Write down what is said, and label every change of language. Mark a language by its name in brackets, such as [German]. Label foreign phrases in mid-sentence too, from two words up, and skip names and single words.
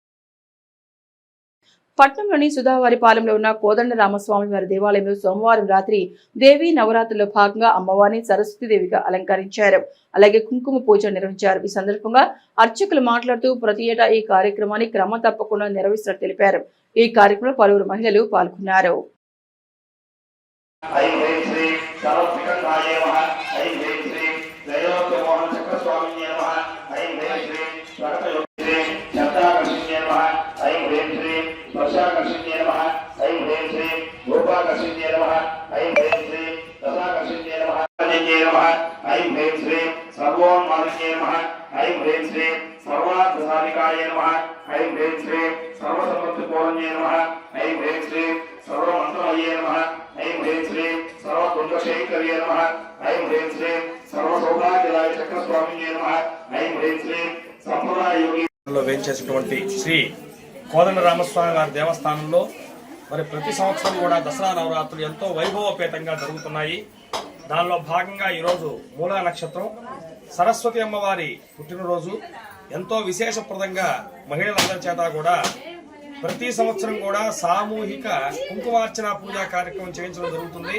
[Telugu] పట్నంలోని సుధావారిపాలెంలో ఉన్న కోదండ రామస్వామి వారి దేవాలయంలో సోమవారం రాత్రి దేవీ నవరాత్రుల్లో భాగంగా అమ్మవారిని సరస్వతీదేవిగా అలంకరించారు. అలాగే కుంకుమ పూజ నిర్వహించారు. ఈ సందర్భంగా అర్చకులు మాట్లాడుతూ ప్రతి ఏటా ఈ కార్యక్రమాన్ని క్రమం తప్పకుండా నిర్వహిస్తున్నట్టు తెలిపారు. ఈ కార్యక్రమంలో పలువురు మహిళలు పాల్గొన్నారు. [Sanskrit] वर्षाकर्षण्ये नमः ऐं ह्रीं श्रीं रूपाकर्षण्ये नमः ऐं ह्रीं श्रीं रसाकर्षण्ये नमः नमः ऐं ह्रीं श्रीं सर्वोन्मादिन्ये नमः ऐं ह्रीं श्रीं सर्वार्थसाधिकाय नमः ऐं ह्रीं श्रीं सर्वसमृद्धिपूर्णये नमः ऐं ह्रीं श्रीं सर्वमन्त्रमये नमः ऐं ह्रीं श्रीं सर्वतुण्डशेखर्ये नमः ऐं ह्रीं श्रीं सर्वसौभाग्यदाय चक्रस्वामिन्ये नमः ऐं ह्रीं श्रीं संप्रदाययोगी [Telugu] వేయించేసినటువంటి శ్రీ కోదండ రామస్వామి వారి దేవస్థానంలో మరి ప్రతి సంవత్సరం కూడా దసరా నవరాత్రులు ఎంతో వైభవపేతంగా జరుగుతున్నాయి. దానిలో భాగంగా ఈరోజు మూలా నక్షత్రం సరస్వతి అమ్మవారి పుట్టినరోజు ఎంతో విశేషప్రదంగా మహిళలందరి చేత కూడా ప్రతి సంవత్సరం కూడా సామూహిక కుంకుమార్చన పూజా కార్యక్రమం చేయించడం జరుగుతుంది.